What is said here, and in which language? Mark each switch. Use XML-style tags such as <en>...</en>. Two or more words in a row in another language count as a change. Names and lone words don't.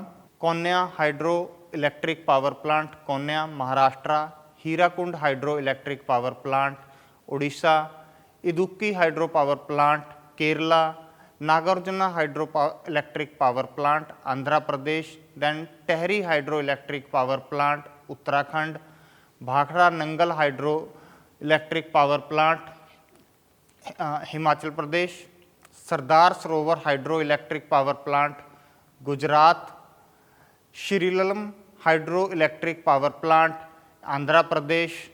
<en>Konya Hydroelectric Power Plant, Konya, Maharashtra. Hirakund Hydroelectric Power Plant, Odisha. Idukki Hydropower Plant, Kerala. Nagarjuna Hydroelectric Power Plant, Andhra Pradesh. Then Tehri Hydroelectric Power Plant, Uttarakhand. Bhakra Nangal Hydroelectric Power Plant, Himachal Pradesh. Sardar Sarovar Hydroelectric Power Plant, Gujarat. Shrilalam Hydroelectric Power Plant, Andhra Pradesh.</en>